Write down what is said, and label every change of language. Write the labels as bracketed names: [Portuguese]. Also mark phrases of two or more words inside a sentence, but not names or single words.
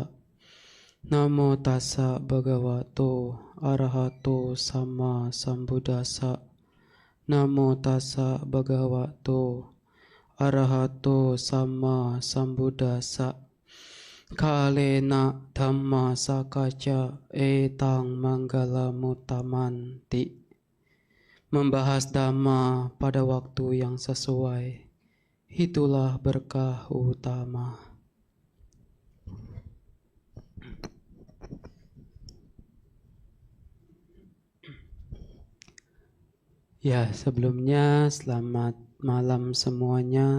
[Pali] Namo tassa bhagavato arahato sama sambuddhassa. Namo tassa bhagavato arahato sama sambuddhassa. Kalena dhamma sakaca etang manggala mutamanti. [Indonesian] Membahas dhamma pada waktu yang sesuai, itulah berkah utama. Ya, sebelumnya selamat malam semuanya.